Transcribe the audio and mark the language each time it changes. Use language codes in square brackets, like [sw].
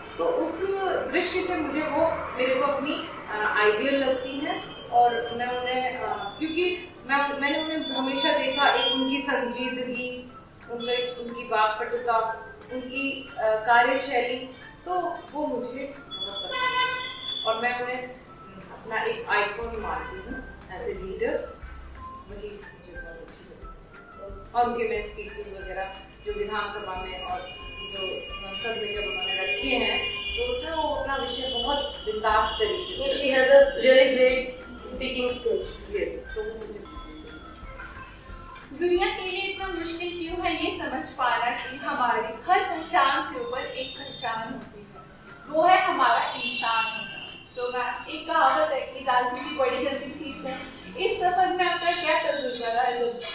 [hi] तो उस दृष्टि से मुझे वो मेरे को अपनी आइडियल लगती हैं, और मैं उन्हें क्योंकि मैंने उन्हें हमेशा देखा, एक उनकी संजीदगी, उनकी वाक्पटुता, उनकी कार्यशैली, तो वो मुझे बहुत पसंद है और मैं उन्हें अपना एक आइकॉन मानती हूँ [en] As a leader. [hi] वही मुझे बहुत अच्छी लगती है। और उनके मैं स्पीचेस वगैरह जो विधानसभा में और जो संसद में जब उन्होंने रखे हैं, तो उसमें वो अपना विषय बहुत बिंदास तरीके से, [en] she has a really great speaking skills. [hi] yes, तो वो मुझे दुनिया के लिए इतना मुश्किल क्यों है ये समझ पाना कि हमारी हर पहचान से ऊपर एक पहचान होती है, वो है हमारा इंसान होना। तो मैं एक कहावत है कि राजनीति बड़ी गंदी चीज है। इस सफर में आपका क्या तजुर्बा रहा है?